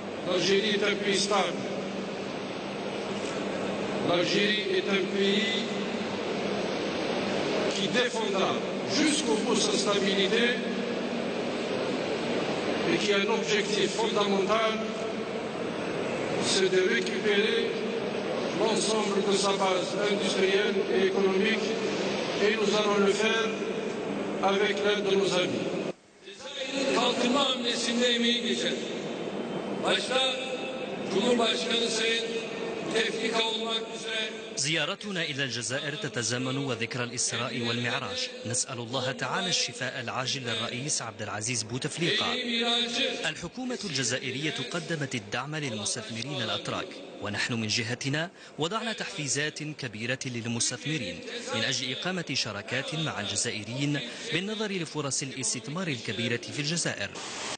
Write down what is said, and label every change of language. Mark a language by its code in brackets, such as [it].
[fr] L'Algérie est un pays stable, l'Algérie est un pays qui défendra jusqu'au bout sa stabilité et qui a un objectif fondamental, c'est de récupérer l'ensemble de sa base industrielle et économique, et nous allons le faire avec l'aide de nos amis. [tr] Kalkınma hamlesinde emeği geçen, başta Cumhurbaşkanı Sayın Tevfik olmak üzere. [ar] زيارتنا إلى الجزائر تتزامن وذكرى الإسراء والمعراج. نسأل الله تعالى الشفاء العاجل للرئيس عبد العزيز بوتفليقة. الحكومة الجزائرية قدمت الدعم للمستثمرين الأتراك، ونحن من جهتنا وضعنا تحفيزات كبيرة للمستثمرين من أجل إقامة شراكات مع الجزائريين بالنظر لفرص الاستثمار الكبيرة في الجزائر.